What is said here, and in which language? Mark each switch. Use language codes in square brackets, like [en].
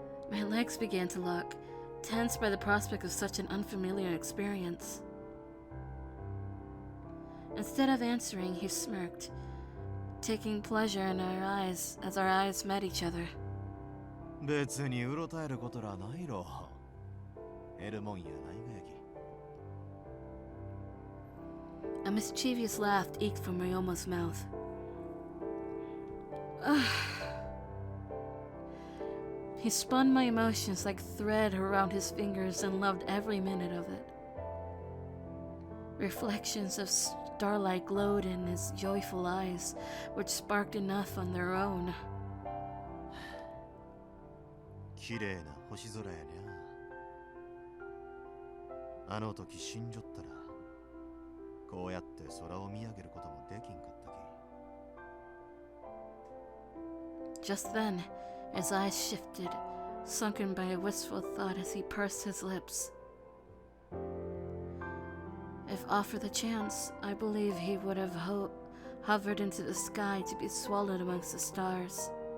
[en] My legs began to lock, tense by the prospect of such an unfamiliar experience. Instead of answering, he smirked, taking pleasure in our eyes as our eyes met each other. [ja] 別にうろたえることらないろ。得るもんやないがやき。 [en] A mischievous laugh eked from Ryoma's mouth. He spun my emotions like thread around his fingers and loved every minute of it. Reflections of starlight glowed in his joyful eyes, which sparked enough on their own. [ja] 綺麗な星空やにゃ。あの時死んじょったら、こうやって空を見上げることもできんかったき。 [en] Just then, his eyes shifted, sunken by a wistful thought as he pursed his lips. If offered the chance, I believe he would have hovered into the sky to be swallowed amongst the stars.